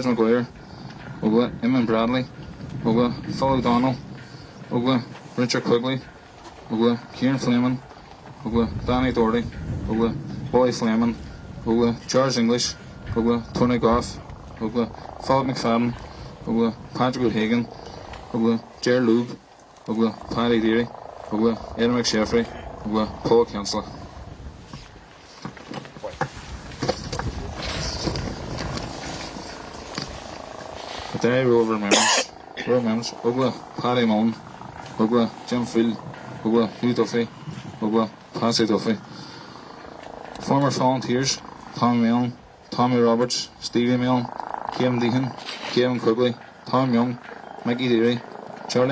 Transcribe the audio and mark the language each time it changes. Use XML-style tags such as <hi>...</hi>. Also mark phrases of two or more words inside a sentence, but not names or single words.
<en>Maguire, Ugla, Eamon Bradley, Ugla, Phil O'Donnell, Ugla, Richard Quigley, Ugla, Kieran Fleming, Ugla, Danny Doherty, Ugla, Boy Fleming, Ugla, Charles English, Ugla, Tony Goff, Ugla, Philip McFadden, Ugla, Patrick O'Hagan, Ugla, Ger Loeb, Ogla, Paddy Deary, Ogla, Ed McSheffrey, Ogla, Paul Councillor. The day we remembrance, Ogla, Paddy Mullen, Ogla, Jim Field, Ogla, Hugh Duffy, Ogla, Patsy Duffy. Former volunteers, Tommy Milne, Tommy Roberts, Stevie Milne, Kevin Deehan, Kevin Quigley, Tom Young, Mickey Deary, Charlie</en>